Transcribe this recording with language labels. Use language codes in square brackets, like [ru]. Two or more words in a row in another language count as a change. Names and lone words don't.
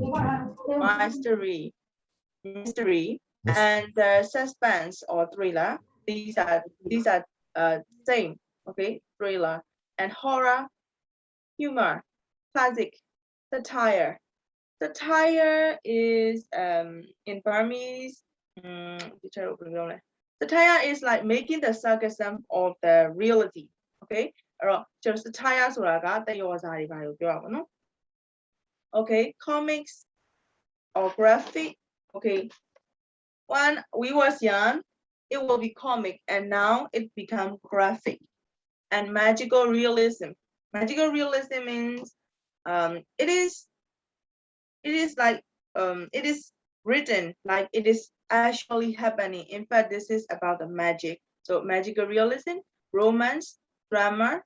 [en] mystery and suspense or thriller these are same okay thriller and horror humor classic satire is in Burmese satire is like making the sarcasm of the reality okay [my] အဲ့တော့ကျွန်တော် satire ဆိုတာ ကတယောဇာတွေပါလို့ပြောရပါတော့ [en] okay comics or graphic okay when we was young it will be comic and now it become graphic and magical realism means it is like it is written like it is actually happening in fact this is about the magic so magical realism romance drama